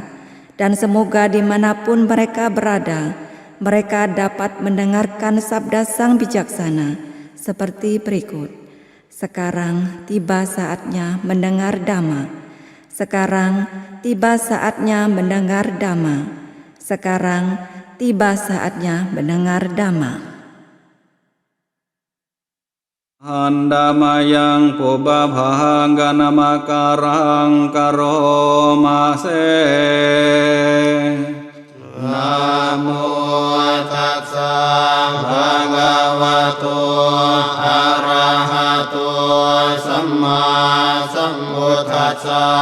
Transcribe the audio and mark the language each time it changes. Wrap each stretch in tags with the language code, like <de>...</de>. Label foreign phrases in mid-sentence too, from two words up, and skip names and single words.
<id>Dan semoga dimanapun mereka berada, mereka dapat mendengarkan sabda Sang Bijaksana seperti berikut. Sekarang tiba saatnya mendengar dhamma. Sekarang tiba saatnya mendengar dhamma. Sekarang tiba saatnya mendengar dhamma.</id> <pi>Handamayang pubabhanga namakarang karomase Namo tassa bhagavato arahato samma sambuddhassa</pi>